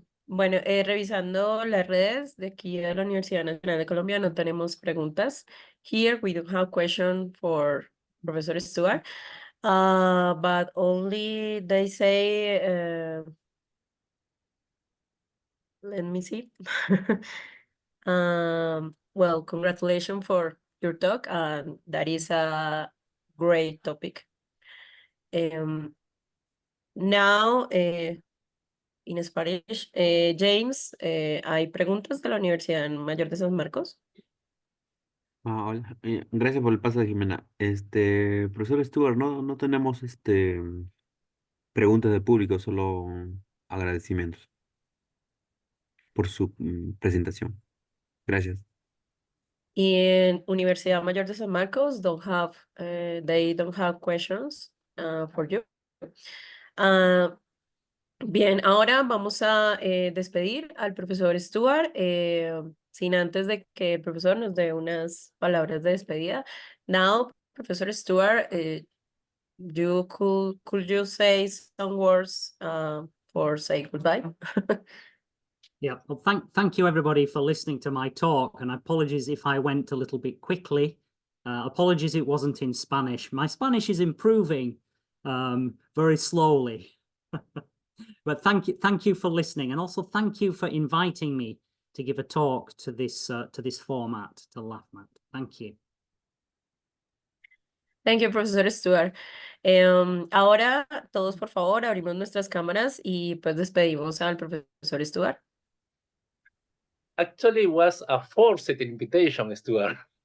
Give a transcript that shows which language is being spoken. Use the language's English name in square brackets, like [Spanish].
[Spanish] Bueno, revisando las redes de aquí de la Universidad Nacional de Colombia, no tenemos preguntas. [English] Here we don't have question for Professor Stuart, but only they say, let me see. Well, congratulations for your talk, and that is a great topic. Now, in Spanish, James, [Spanish] ¿hay preguntas de la Universidad Mayor de San Marcos? Hola, gracias por el paso de Jimena. Profesor Stuart, no tenemos preguntas de público, solo agradecimientos por su presentación. Gracias. [English] In Universidad Mayor de San Marcos, they don't have questions for you. [Spanish] Bien, ahora vamos a despedir al profesor Stuart, sin antes de que el profesor nos dé unas palabras de despedida. [English] Now, Professor Stuart, could you say some words for say goodbye? Yeah, well, thank you everybody for listening to my talk, and apologies if I went a little bit quickly. Apologies it wasn't in Spanish. My Spanish is improving very slowly. But thank you for listening, and also thank you for inviting me to give a talk to this format, to LAFMAT. Thank you. Thank you, Professor Stuart. [Spanish] Ahora, todos por favor, abrimos nuestras cámaras y pues despedimos al profesor Stuart. [English] Actually, it was a forced invitation, Stuart.